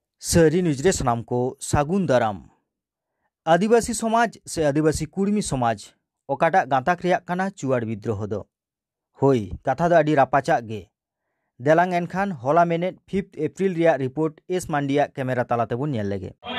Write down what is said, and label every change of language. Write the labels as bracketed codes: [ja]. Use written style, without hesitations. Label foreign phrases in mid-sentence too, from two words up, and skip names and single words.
[sat] शहरी न्यूज़ सनाम को सागुन दाराम। आदिवासी समाज से आदिवासी कुर्मी समाज ओकाटा गाताक रेयाक काना चुवाड़ विद्रोह दो होई कथा दो आडी रापाचाक गे देलांग एनखान होला मेनेट 5 एप्रिल रिया रिपोर्ट एस मांडिया कैमरा तालाते बन नेल लेगे।